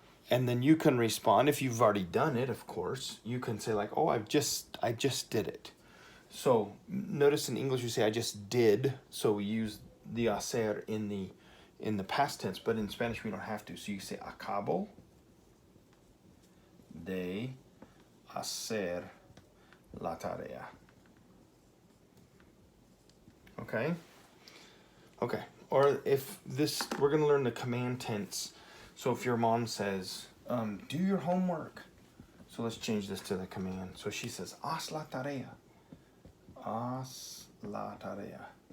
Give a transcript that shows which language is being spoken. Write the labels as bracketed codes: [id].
[en] And then you can respond, if you've already done it, of course, you can say like, oh, I just did it. So notice in English you say I just did, so we use the hacer in the past tense, but in Spanish we don't have to. So you say [es] acabo de hacer la tarea. [en] Okay? Okay. Or if we're going to learn the command tense. So if your mom says, do your homework. So let's change this to the command. So she says, [es] haz la tarea. Haz la tarea.